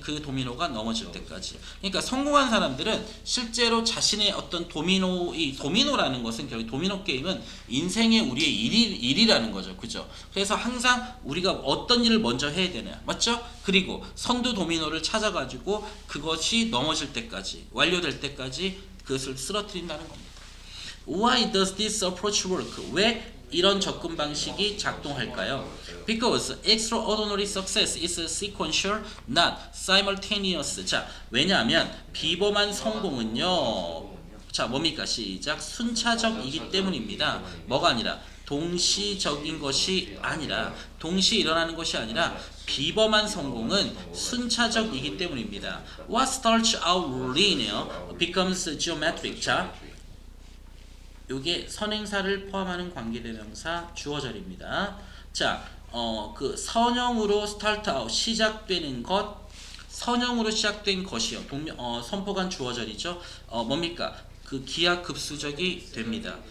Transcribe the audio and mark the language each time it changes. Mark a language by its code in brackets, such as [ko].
[ko] 그 도미노가 넘어질 때까지. 그러니까 성공한 사람들은 실제로 자신의 어떤 도미노라는 것은 결국 도미노 게임은 인생의 우리의 일이라는 거죠. 그죠? 그래서 항상 우리가 어떤 일을 먼저 해야 되냐. 맞죠? 그리고 선두 도미노를 찾아가지고 그것이 넘어질 때까지, 완료될 때까지 그것을 쓰러뜨린다는 겁니다. [en] Why does this approach work? [ko] 왜 이런 접근 방식이 작동할까요? [en] Because extraordinary success is sequential, not simultaneous. [ko] 자, 왜냐하면 비범한 성공은요, 자, 뭡니까? 시작. 순차적이기 때문입니다. 뭐가 아니라 동시적인 것이 아니라 동시에 일어나는 것이 아니라 비범한 성공은 순차적이기 때문입니다. [en] What starts out linear becomes geometric. [ko] 자, 요게 선행사를 포함하는 관계대명사 주어절입니다. 자, 그 선형으로 start out 시작되는 것, 선형으로 시작된 것이요. 선포간 주어절이죠. 뭡니까? 그 기하급수적이 됩니다.